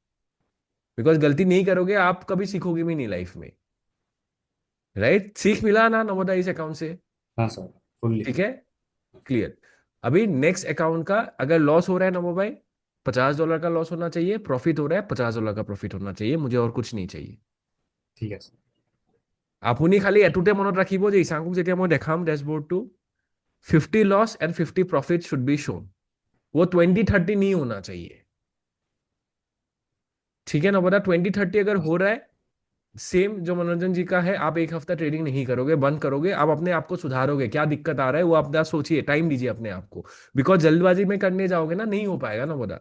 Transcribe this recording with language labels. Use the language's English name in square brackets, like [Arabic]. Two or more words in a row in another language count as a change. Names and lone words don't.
[Hindi] बिकॉज गलती नहीं करोगे आप कभी सीखोगे भी नहीं लाइफ में। राइट, सीख मिला ना नवोदय इस अकाउंट से? हाँ सर। फुल्ली। ठीक है, क्लियर। अभी नेक्स्ट अकाउंट का अगर लॉस हो रहा है नमो भाई, $50 का लॉस होना चाहिए, प्रॉफिट हो रहा है $50 का प्रॉफिट होना चाहिए, मुझे और कुछ नहीं चाहिए। ठीक है सर। [Assamese] আপুনি খালি এটোতে মনত ৰাখিব যে ইচাংকুক যেতিয়া মই দেখাম ডেশবৰ্ডটো, [English] 50 loss and 50 profit should be shown। [Hindi] वो 2030 नहीं होना चाहिए। ठीक है ना, बता 2030 अगर हो रहा है, सेम जो मनोरंजन जी का है, आप एक हफ्ता ट्रेडिंग नहीं करोगे, बंद करोगे, आप अपने आप को सुधारोगे, क्या दिक्कत आ रहा है वो आप सोचिए, टाइम दीजिए अपने आप को। बिकॉज जल्दबाजी में करने जाओगे ना, नहीं हो पाएगा ना बता।